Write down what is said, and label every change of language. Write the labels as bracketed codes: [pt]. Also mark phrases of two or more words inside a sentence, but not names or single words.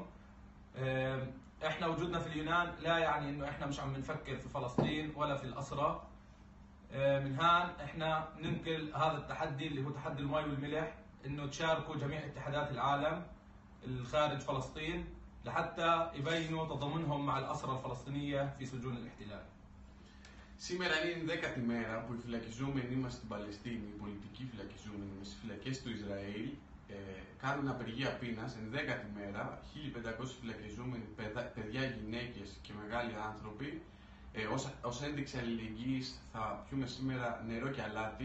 [ar] احنا وجودنا في اليونان لا يعني انه احنا مش عم بنفكر في فلسطين ولا في الأسرة. من هان احنا ننقل هذا التحدي اللي هو تحدي الماء والملح، انه تشاركوا جميع اتحادات العالم الخارج فلسطين لحتى يبينوا تضامنهم مع الأسرى الفلسطينية في سجون الاحتلال. [el] Σήμερα είναι η 10η μέρα που οι φυλακιζόμενοι μας στην Παλαιστίνη, οι πολιτικοί φυλακιζόμενοι μας στις φυλακές του Ισραήλ, κάνουν απεργία πείνας. Είναι 10η μέρα, 1500 φυλακιζόμενοι, παιδιά, γυναίκες και μεγάλοι άνθρωποι. Ως ένδειξη αλληλεγγύης θα πιούμε σήμερα νερό και αλάτι.